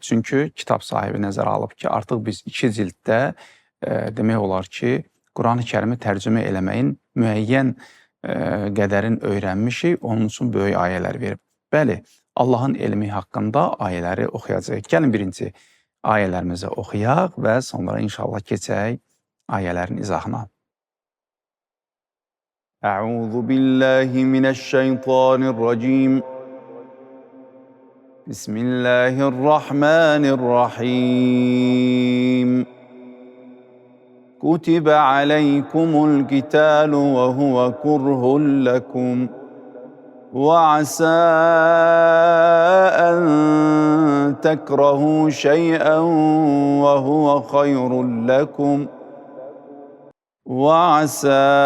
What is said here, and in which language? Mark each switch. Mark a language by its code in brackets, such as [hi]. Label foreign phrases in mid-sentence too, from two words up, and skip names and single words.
[az] Çünki kitab sahibi nəzərə alıb ki, artıq biz 2 cilddə demək olar ki, Quran-Kərimi tərcümə eləməyin müəyyən qədərin öyrənmişik, onun üçün böyük ayələr verib. Bəli, Allahın elmi haqqında ayələri oxuyacaq. Gəlin birinci ayələrimizi oxuyaq və sonra inşallah keçək ayələrin izahına. [ar] أعوذ بالله من الشيطان الرجيم. بسم الله الرحمن الرحيم. كتب عليكم القتال وهو كره لكم وعسى أن تكرهوا شيئا وهو خير لكم وعسى